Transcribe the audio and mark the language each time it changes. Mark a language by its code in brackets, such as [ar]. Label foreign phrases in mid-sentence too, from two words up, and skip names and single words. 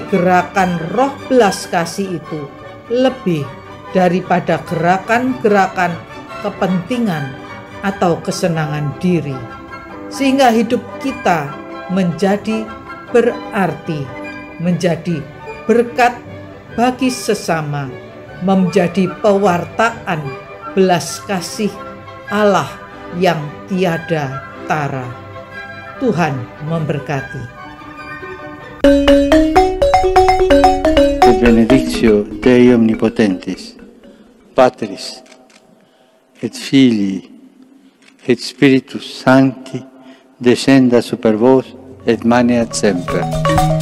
[id] gerakan Roh belas kasih itu lebih daripada gerakan-gerakan kepentingan atau kesenangan diri, sehingga hidup kita menjadi berarti, menjadi berkat bagi sesama, menjadi pewartaan belas kasih Allah yang tiada tara. Tuhan memberkati. [la] Benedictio Dei Omnipotentis, Patris et Filii et Spiritus Sancti, descenda super vos et maneat semper.